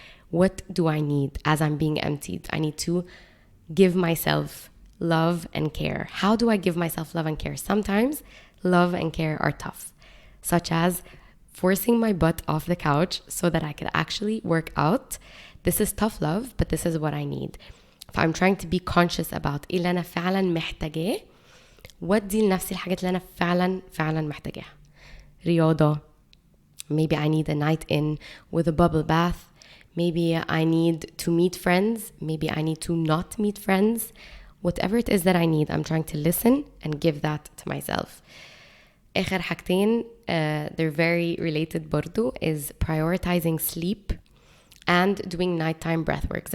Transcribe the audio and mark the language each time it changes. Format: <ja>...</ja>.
<en>What do I need as I'm being emptied? I need to give myself love and care. How do I give myself love and care? Sometimes love and care are tough, such as forcing my butt off the couch so that I could actually work out. This is tough love, but this is what I need. If I'm trying to be conscious about</en> <ar>إيه اللي أنا فعلا محتاجاه, ودي لنفسي الحاجات اللي أنا فعلا محتاجاها. رياضة.</ar> <en>Maybe I need a night in with a bubble bath. Maybe I need to meet friends. Maybe I need to not meet friends. Whatever it is that I need, I'm trying to listen and give that to myself.</en> <ar>آخر حاجتين,</ar> <en>they're very related برضو, is prioritizing sleep and doing nighttime breath work.</en>